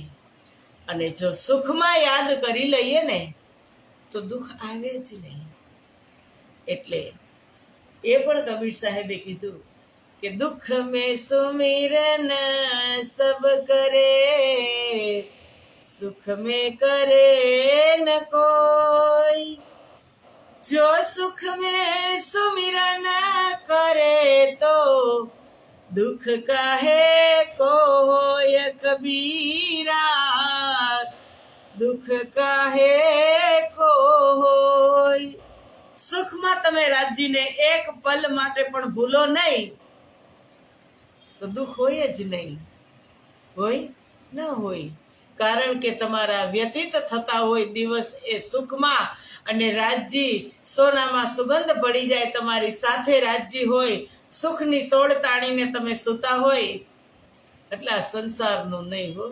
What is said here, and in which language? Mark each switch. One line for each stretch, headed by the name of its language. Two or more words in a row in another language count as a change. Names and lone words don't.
Gujarati: અને જો સુખમાં યાદ કરી લઈએ ને તો દુઃખ આવે જ નહીં. એટલે એ પણ કબીર સાહેબે કીધું કે
Hindi: दुःख में सुमिरन सब करे, सुख में करे न कोई. जो सुख में सुमिरन करे तो दुख काहे को होय कबीरा, दुख काहे को होय.
Gujarati: સુખમાં તમે રાજીને એક પલ માટે પણ ભૂલો નહીં તો દુઃખ હોય જ નહીં. હોય ન હોય. કારણ કે તમારા વ્યતીત થતા હોય દિવસ એ સુખમાં, અને રાજ્ય સોનામાં સુગંધ પડી જાય, તમારી સાથે રાજ્ય હોય, સુખની સોળ તાણીને તમે સૂતા હોય, એટલે આ સંસારનું નહીં હો.